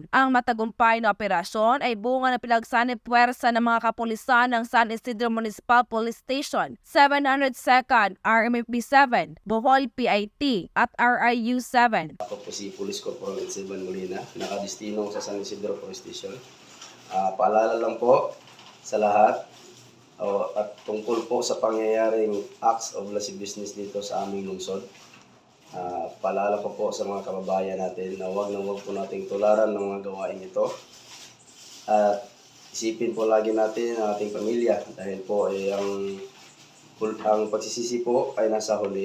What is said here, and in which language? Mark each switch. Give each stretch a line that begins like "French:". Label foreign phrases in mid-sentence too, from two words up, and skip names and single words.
Filipino: Ang matagumpay na operasyon ay bunga ng pinagsanib puwersa ng mga kapulisan ng San Isidro Municipal Police Station, 702nd RMFB 7, Bohol PIT at RIU 7. Ako po si Police Corporal Edseban Molina, nakadistino sa San Isidro Police Station. Paalala lang po sa lahat at tungkol po sa pangyayaring
English: acts of lascivious business
Filipino: dito sa aming lungsod. Paalala po sa mga kababayan natin na huwag po nating tularan ng mga gawain ito. At isipin po lagi natin ang ating pamilya dahil po ang pagsisisi po ay nasa huli.